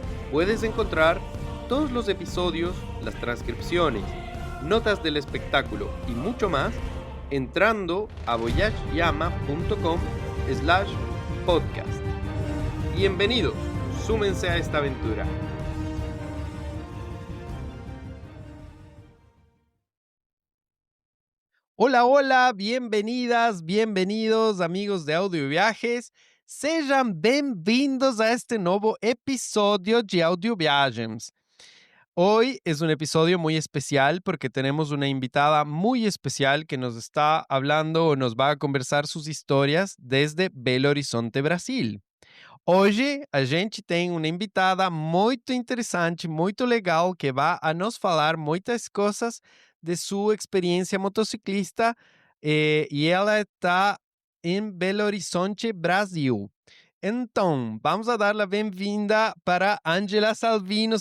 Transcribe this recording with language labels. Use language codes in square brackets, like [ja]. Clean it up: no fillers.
[es] Puedes encontrar todos los episodios, las transcripciones, notas del espectáculo y mucho más entrando a voyageyama.com/podcast. Bienvenidos, súmense a esta aventura. Hola, hola, bienvenidas, bienvenidos amigos de Audio Viajes. [pt] Sejam bem-vindos [es] a este nuevo episodio de Audio Viagens. Hoy es un episodio muy especial porque tenemos una invitada muy especial que nos está hablando o nos va a conversar sus historias desde Belo Horizonte, Brasil. [pt] Hoje a gente tem uma invitada muito interessante, muito legal, que vai a nos falar muitas coisas de sua experiência motociclista e ela está em Belo Horizonte, Brasil. Então, vamos a dar a bem-vinda para Ângela Salvino.